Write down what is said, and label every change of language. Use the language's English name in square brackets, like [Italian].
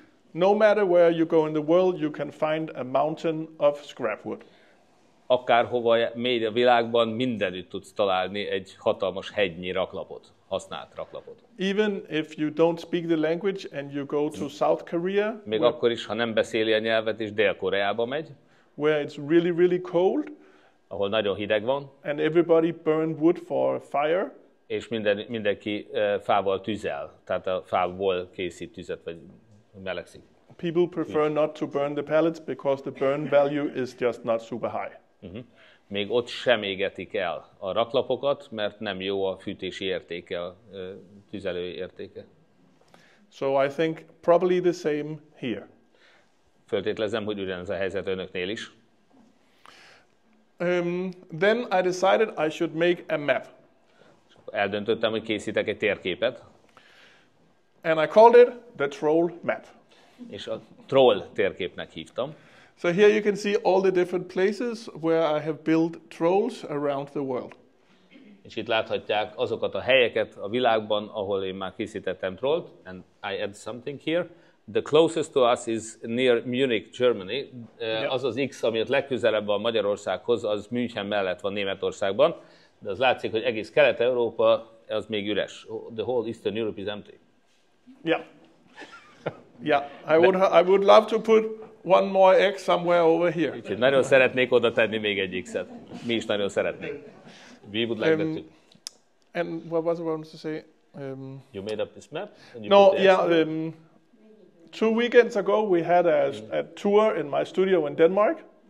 [English] No matter where you go in the world, you can find a mountain of scrap wood. [Hungarian] Akárhova mégy a világban, mindenütt tudsz találni egy hatalmas hegynyi raklapot, használt raklapot. [English] Even if you don't speak the language and you go to South Korea, [Hungarian] Még akkor is, ha nem beszéli a nyelvet, és Dél-Koreába megy, [English] where it's really, really cold, [Hungarian] ahol nagyon hideg van, [English] and everybody burn wood for fire, [Hungarian] és mindenki fával tüzel, tehát a fából készít tüzet, vagy melegszik. [English] people prefer not to burn the pallets because the burn value is just not super high. [Hungarian] Még ott sem égetik el a raklapokat, mert nem jó a fűtési értéke, a tüzelői értéke. [English] So I think probably the same here. [Hungarian] Föltételezem, hogy ugyanez a helyzet önöknél is. [English] Then I decided I should make a map. [Hungarian] Eldöntöttem, hogy készítek egy térképet, [English] And I called it the troll map. [Hungarian] és a troll térképnek hívtam. [English] So here you can see all the different places where I have built trolls around the world. [Hungarian] És itt láthatják azokat a helyeket a világban, ahol én már készítettem trollt, [English] and I add something here. The closest to us is near Munich, Germany. [Hungarian] Az az X, ami ott legközelebb van Magyarországhoz, az München mellett van Németországban, de az látszik, hogy egész Kelet-Európa az még üres. [English] The whole Eastern Europe is empty. Yeah. Yeah, I would love to put one more X somewhere over here. [Hungarian] Úgyhogy nagyon szeretnék oda tenni még egy X-et. Mi is nagyon szeretnénk. [English] We would like that too. And what was I going to say? You made up this map? And you No, put the yeah. 2 weekends ago we had a tour in my studio in Denmark.